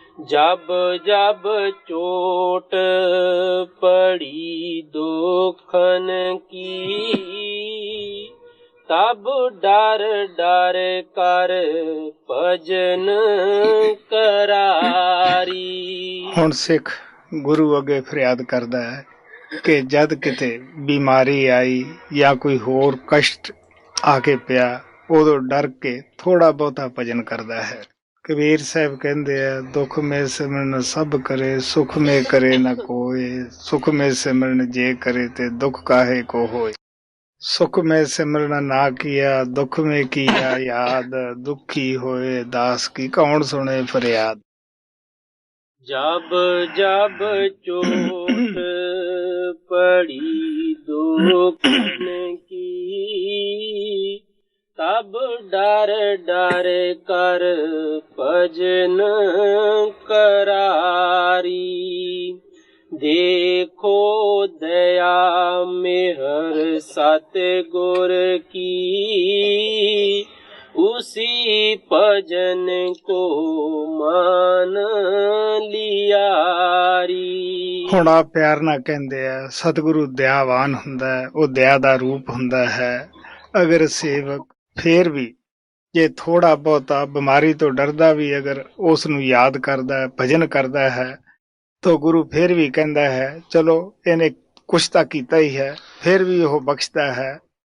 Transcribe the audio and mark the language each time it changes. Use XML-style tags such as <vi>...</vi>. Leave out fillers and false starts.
<hi>जब जब चोट पड़ी दुखन की, तब डर डर कर भजन करारी।</hi> <pa>ਹੁਣ ਸਿੱਖ ਗੁਰੂ ਅੱਗੇ ਫਰਿਆਦ ਕਰਦਾ ਹੈ ਕਿ ਜਦ ਕਿਤੇ ਬਿਮਾਰੀ ਆਈ ਜਾਂ ਕੋਈ ਹੋਰ ਕਸ਼ਟ ਆ ਕੇ ਪਿਆ, ਉਦੋਂ ਡਰ ਕੇ ਥੋੜਾ ਬਹੁਤਾ ਭਜਨ ਕਰਦਾ ਹੈ। ਕਬੀਰ ਸਾਹਿਬ ਕਹਿੰਦੇ ਆ,</pa> <hi>ਦੁੱਖ ਮੇ ਸਿਮਰਨ ਸਭ ਕਰੇ, ਸੁਖ ਮੇ ਕਰੇ ਨਾ ਕੋਏ, ਸੁਖ ਮੇ ਸਿਮਰਨ ਜੇ ਕਰੇ ਤੇ ਦੁੱਖ ਕਾਹੇ ਕੋ ਹੋਏ। ਸੁਖ में सिमरन ना किया, दुख में किया याद, दुखी होए दास की कौन सुने फरियाद। जब जब चोट पड़ी दुखन की, तब डर डर कर भजन करारी। देखो दया मेहर सतगुर की, उसी भजन को मान लियारी।</hi> <pa>ਹੁਣ ਆ ਪਿਆਰ ਨਾਲ ਕਹਿੰਦੇ ਆ ਸਤਿਗੁਰੂ ਦਇਆਵਾਨ ਹੁੰਦਾ ਹੈ, ਉਹ ਦਇਆ ਦਾ ਰੂਪ ਹੁੰਦਾ ਹੈ। ਅਗਰ ਸੇਵਕ ਫੇਰ ਵੀ ਜੇ ਥੋੜਾ ਬਹੁਤਾ ਬਿਮਾਰੀ ਤੋਂ ਡਰਦਾ ਵੀ ਅਗਰ ਉਸ ਨੂੰ ਯਾਦ ਕਰਦਾ ਹੈ, ਭਜਨ ਕਰਦਾ ਹੈ, ਤਾਂ ਗੁਰੂ ਫੇਰ ਵੀ ਕਹਿੰਦਾ ਹੈ ਚਲੋ ਇਹਨੇ ਕੁਛ ਤਾਂ ਕੀਤਾ ਹੀ ਹੈ, ਫੇਰ ਵੀ ਉਹ ਬਖਸ਼ਦਾ ਹੈ।</pa>